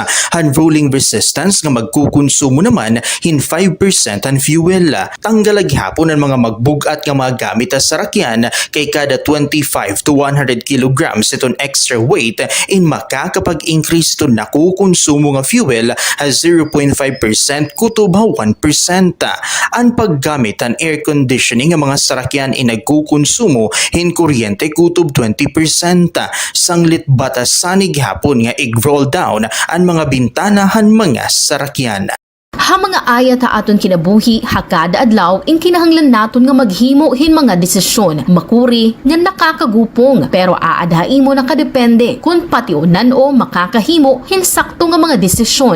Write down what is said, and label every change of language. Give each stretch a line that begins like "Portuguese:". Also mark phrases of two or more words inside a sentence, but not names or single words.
Waray: Han
English: rolling resistance
Waray: nga magkukonsumo naman hin 5% ang fuel. Tanggalag hapon ang mga magbugat nga mga gamit sa sarakyan kay kada 25 to 100 kilograms iton
English: extra weight
Waray: in makakapag-increase ito nakukonsumo nga fuel as 0.5% kutob 1%. Ang paggamit ang
English: air conditioning
Waray: nga mga sarakyan nagkukonsumo hin kuryente kutob 20%. Sanglit batasanig hapon nga i-roll down ang mga bintanahan mga sarakyan. Ha mga ayat ha aton kinabuhi, hakada adlaw, in kinahanglan naton nga maghimo hin mga desisyon, makuri, nga nakakagupong, pero aadhain mo nakadepende, kung patiunan o makakahimo, hin sakto nga mga desisyon.